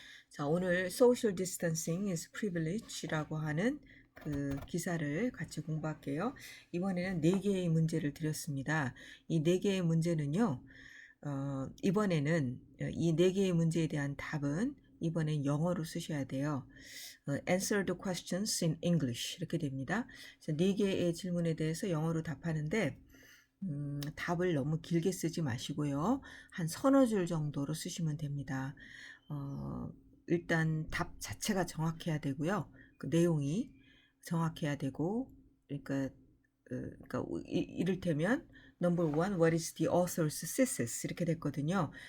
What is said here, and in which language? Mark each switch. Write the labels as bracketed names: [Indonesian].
[Korean] 자, 오늘 [English] Social Distancing is Privilege [Korean] 라고 하는 그 기사를 같이 공부할게요. 이번에는 4개의 문제를 드렸습니다. 이 4개의 문제는요, 이번에는 이 4개의 문제에 대한 답은 이번엔 영어로 쓰셔야 돼요. [English] Answer the questions in English [Korean] 이렇게 됩니다. 그래서 4개의 질문에 대해서 영어로 답하는데 답을 너무 길게 쓰지 마시고요. 한 서너 줄 정도로 쓰시면 됩니다. 일단 답 자체가 정확해야 되고요. 그 내용이 정확해야 되고, 그러니까, 이를테면 [English] number one, what is the author's thesis [Korean] 이렇게 됐거든요.